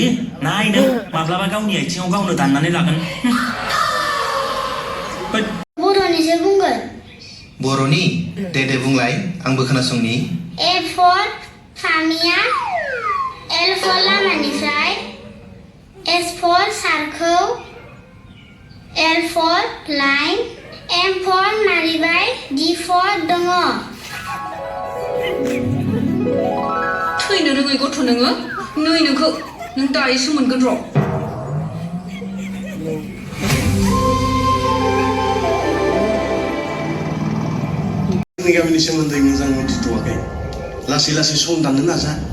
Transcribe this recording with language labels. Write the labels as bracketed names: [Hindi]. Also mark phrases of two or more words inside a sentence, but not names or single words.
[Bodo] नाय नों माब्लाबा गावनि आथिङाव गावनो दाननानै लागोन। बर'निसो बुंगोन। बर'नि दे बुंलाय, आंबो खोनासंनि। A for फामिया, L for लामानिफ्राय, S for सारखौ, L for लाइन, M for मारिबाय, D for दङ। थैनो रोङै गथ' नोङो, नै नोंखौ नों दायोसो मोनगोन र'। जोंनि गामिनि सोमोन्दै मोजां मिथिथ'वाखै, लासै लासै सम दाननो नाजा।